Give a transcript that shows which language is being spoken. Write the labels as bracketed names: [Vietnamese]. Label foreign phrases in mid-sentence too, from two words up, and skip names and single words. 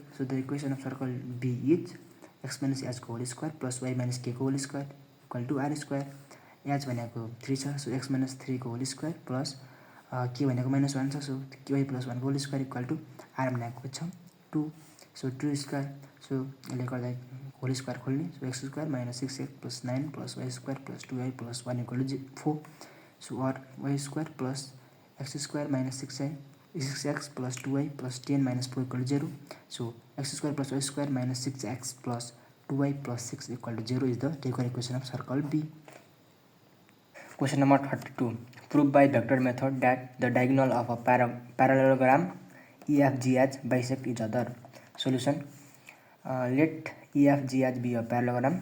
[English] so the equation of circle B is x - h को whole square + y - k को whole square = r²। [Nepali] h भनेको 3 छ, सो x - 3 को [English] whole square plus [Nepali] k भनेको -1 छ, सो y + 1 को [English] whole square [Nepali] = r भनेको छ 2, सो 2 स्क्वायर। सो यसले गर्दा [English] whole square [Nepali] खोल्ने, सो x² - 6x + 9 + y² + 2y + 1 = 4। सो और y² + x² - 6x + 2y + 10 - 4 = 0। [English] सो x² + y² - 6x + 2y + 6 = 0 is the regular equation of circle B. Question number 32. Prove by vector method that the diagonal of a parallelogram EFGH bisect each other. Solution. Let EFGH be a parallelogram.